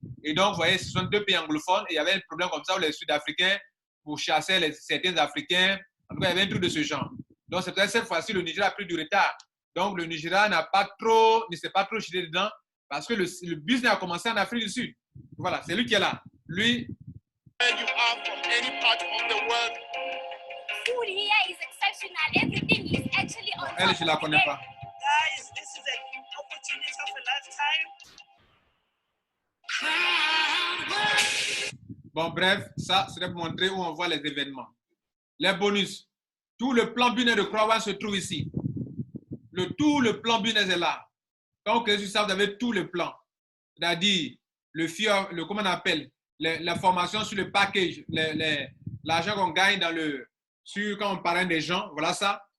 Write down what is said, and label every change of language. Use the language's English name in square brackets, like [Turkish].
[French] Et donc, vous voyez, ce sont deux pays anglophones. Et il y avait un problème comme ça où les Sud-Africains, pour chasser certains Africains, en tout cas, il y avait un truc de ce genre. Donc, c'est peut-être cette fois-ci, le Nigeria a pris du retard. Donc, le Nigeria ne s'est pas trop jeté dedans parce que le business a commencé en Afrique du Sud. Voilà, c'est lui qui est là. Lui. [English] You are from any part of the world. Food here is exceptional. Everything is actually on top. [French] Elle, je ne la connais pas. [English] Guys, this is an opportunity of a lifetime. [French] Bon, bref, ça, c'est pour montrer où on voit les événements. Les bonus. Tout le plan business de Crowd1 se trouve ici. Tout le plan business est là. Donc, c'est ça, vous avez tout le plan. C'est-à-dire, comment on appelle, l'information sur le package, l'argent qu'on gagne quand on parraine des gens, voilà ça.